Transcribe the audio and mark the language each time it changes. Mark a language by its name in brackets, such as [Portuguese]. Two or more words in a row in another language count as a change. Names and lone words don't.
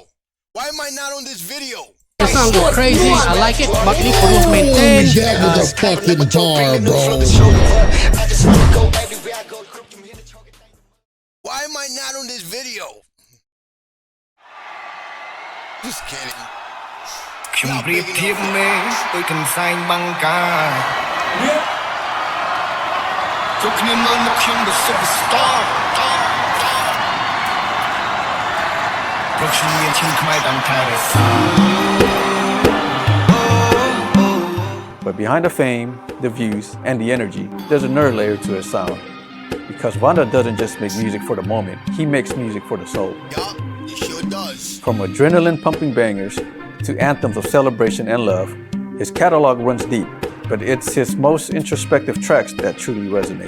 [English] Why am I not on this video? The song is crazy. I like it, but you could maintain. That was a fucking bar, bro. Why am I not on this video? Just kidding. [Khmer] ខ្ញុំប្រៀបធៀបមេដូចកន្សែងបាំងការជុកគ្នាមើលមកខ្ញុំដូច superstar ព្រោះខ្ញុំមានឈ្មោះខ្មែរតាំងតែរសា [English] But behind the fame, the views, and the energy, there's another layer to his sound. Because VANNDA doesn't just make music for the moment, he makes music for the soul. Yup, he sure does. From adrenaline-pumping bangers to anthems of celebration and love, his catalog runs deep, but it's his most introspective tracks that truly resonate.